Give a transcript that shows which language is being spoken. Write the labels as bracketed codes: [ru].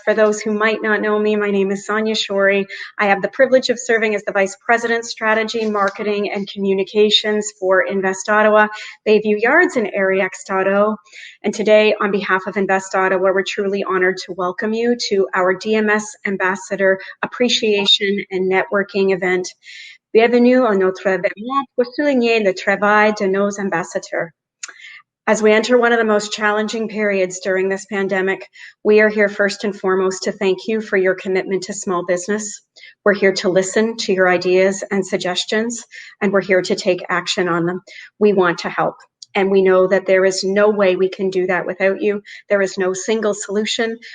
[en] For those who might not know me, my name is Sonia Shorey. I have the privilege of serving as the Vice President, Strategy, Marketing, and Communications for Invest Ottawa, Bayview Yards, and Area X.O. And today, on behalf of Invest Ottawa, we're truly honored to welcome you to our DMS Ambassador Appreciation and Networking event. [fr] Bienvenue à notre événement pour souligner le travail de nos ambassadeurs. [en] As we enter one of the most challenging periods during this pandemic, we are here first and foremost to thank you for your commitment to small business. We're here to listen to your ideas and suggestions, and we're here to take action on them. We want to help. And we know that there is no way we can do that without you. There is no single solution.